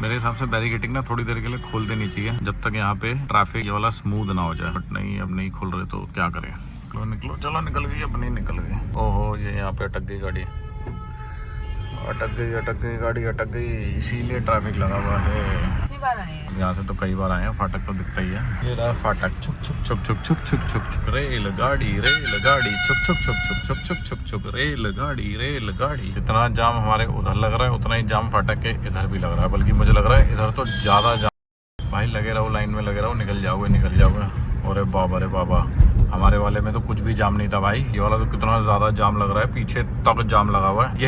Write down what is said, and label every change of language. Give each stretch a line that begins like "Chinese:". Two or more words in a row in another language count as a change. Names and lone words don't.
Hindi: मेरे हिसाब से बैरिकेटिंग ना थोड़ी देर के लिए खोल देनी चाहिए जब तक यहाँ पे ट्रैफिक ये वाला स्मूथ ना हो जाए। बट नहीं, अब नहीं खोल रहे तो क्या करें। निकलो निकलो, चलो निकल गई, अब नहीं निकल गई। ओहो ये यहाँ पे अटक गई गाड़ी, अटक गई गाड़ी, अटक गई, इसीलिए ट्रैफिक लगा हुआ है। यहाँ से तो कई बार आए हैं, फाटक तो दिखता ही है। ये रहा फाटक, छुक छुक छुक छुक छुक छुक छुक छुक, रेल गाड़ी छुक छुक छुक छुक छुक छुक छुक छुक, रेल गाड़ी। जितना जाम हमारे उधर लग रहा है उतना ही जाम फाटक के इधर भी लग रहा है, बल्कि मुझे लग रहा है इधर तो ज़्यादा जाम। भाई लगे रहो, लाइन में लगे रहो, निकल जाओगे। अरे बाबा, हमारे वाले में तो कुछ भी जाम नहीं था भाई, ये वाला तो कितना ज़्यादा जाम लग रहा है, पीछे तक जाम लगा हुआ है।